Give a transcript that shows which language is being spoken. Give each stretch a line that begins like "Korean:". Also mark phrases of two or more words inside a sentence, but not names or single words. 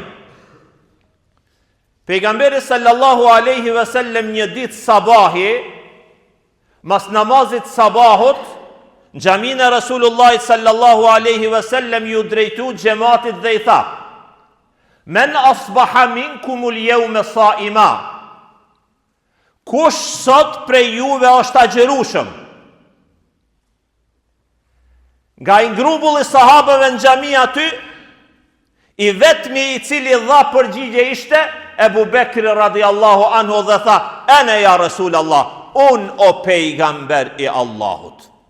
Albanian: Pejgamberi
Arabic: صلى الله عليه وسلم
Albanian: një ditë sabahi, mas namazit sabahut, në xhamin e Rasulullahit
Arabic: صلى الله عليه وسلم
Albanian: ju drejtu xhamatit dhe i tha:
Arabic: "من أصبح منكم اليوم صائما."
Albanian: Kush sot prej juve është agjerushëm? Nga i ngrumbull i sahabëve në xhami aty, i vetmi i cili dha përgjigje ishte Ebu Bekri
Arabic: رضي الله عنه
Albanian: dhe tha:
Arabic: "أنا يا رسول الله,
Albanian: unë o pejgamber i Allahut."